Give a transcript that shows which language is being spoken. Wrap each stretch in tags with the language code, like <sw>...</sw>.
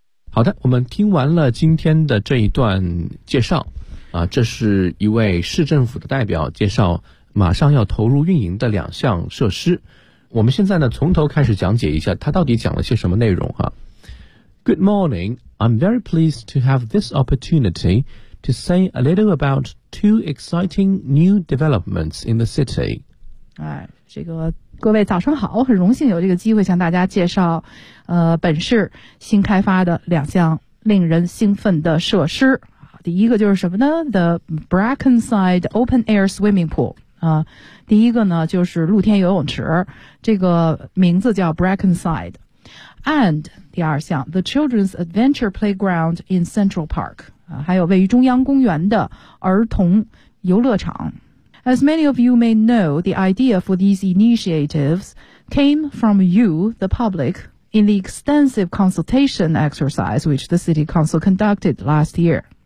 <zh>好的，我们听完了今天的这一段介绍，这是一位市政府的代表介绍马上要投入运营的两项设施。我们现在呢，从头开始讲解一下他到底讲了些什么内容啊。</zh> <en>Good morning, I'm very pleased to have this opportunity to say a little about two exciting new developments in the city.</en> <zh>这个各位早上好，很荣幸有这个机会向大家介绍，本市新开发的两项令人兴奋的设施。第一个就是什么呢 ？The Brackenside Open Air Swimming Pool。第一个呢就是露天游泳池，这个名字叫 Brackenside。</zh> <en>And</en> <zh>第二项</zh> <en>，The Children's Adventure Playground in Central Park。</en> <zh>还有位于中央公园的儿童游乐场。</zh> <en>As many of you may know, the idea for these initiatives came from you, the public, in the extensive consultation exercise which the City Council conducted last year.</en>